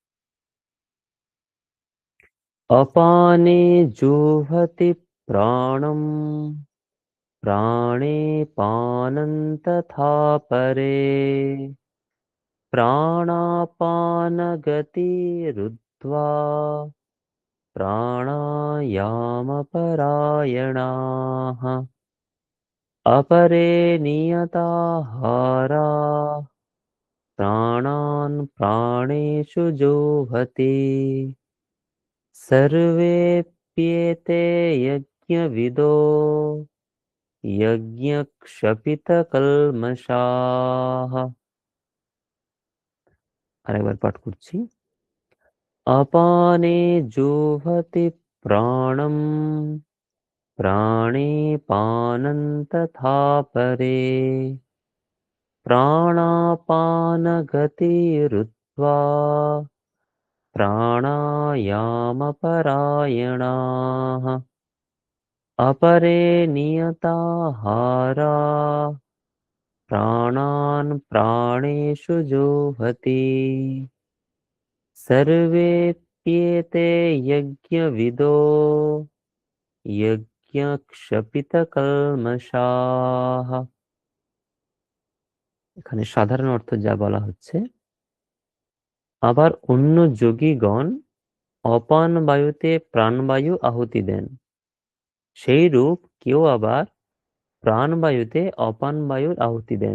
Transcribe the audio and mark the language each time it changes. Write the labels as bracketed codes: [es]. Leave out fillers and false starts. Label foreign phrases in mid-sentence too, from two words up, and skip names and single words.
[sa] অপানে জুহতি প্রাণম প্রাণে পানং তথা পরে প্রাণাপানগতিরুদ্ধা प्राणायामपरायणाः अपरे नियताहाराः प्राणान् प्राणेषु जुह्वति सर्वेऽप्येते यज्ञविदो यज्ञक्षपितकल्मषाः। [bn] আরেকবার পাঠ করছি। [sa] अपाने जुह्वति प्राणं प्राणे पानं तथा परे प्राणापानगतिरुत्वा प्राणायामपरायणाः अपरे नियताहाराः प्राणान् प्राणेषु जुह्वति सर्वेऽप्येते यज्ञविदो यज्ञक्षपितकल्मषाः। [bn] এখানে সাধারণ অর্থ যা বলা হচ্ছে, আবার অন্য যোগীগণ অপান বায়ুতে প্রাণবায়ু আহুতি দেন, সেই রূপ কেউ আবার প্রাণবায়ুতে অপান বায়ুর আহুতি দেন।